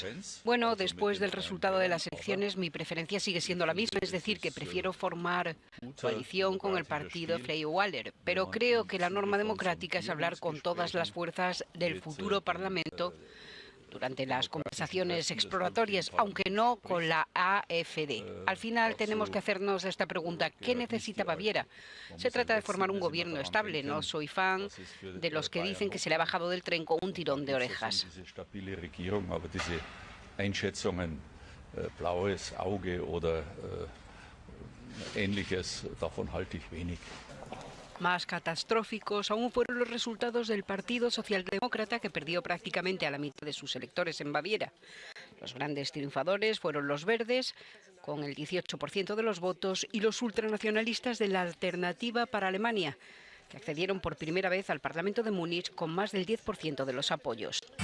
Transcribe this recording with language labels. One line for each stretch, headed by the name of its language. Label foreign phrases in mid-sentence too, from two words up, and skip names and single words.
Spanish: Bueno, después del resultado de las elecciones, mi preferencia sigue siendo la misma, es decir, que prefiero formar coalición con el partido Freie Wähler, pero creo que la norma democrática es hablar con todas las fuerzas del futuro Parlamento durante las conversaciones exploratorias, aunque no con la AfD. Al final tenemos que hacernos esta pregunta: ¿qué necesita Baviera? Se trata de formar un gobierno estable. No soy fan de los que dicen que se le ha bajado del tren con un tirón de orejas.
German: Blaues Auge oder Ähnliches, davon halte ich wenig.
Spanish: Más catastróficos aún fueron los resultados del Partido Socialdemócrata, que perdió prácticamente a la mitad de sus electores en Baviera. Los grandes triunfadores fueron los verdes, con el 18% de los votos, y los ultranacionalistas de la Alternativa para Alemania, que accedieron por primera vez al Parlamento de Múnich con más del 10% de los apoyos.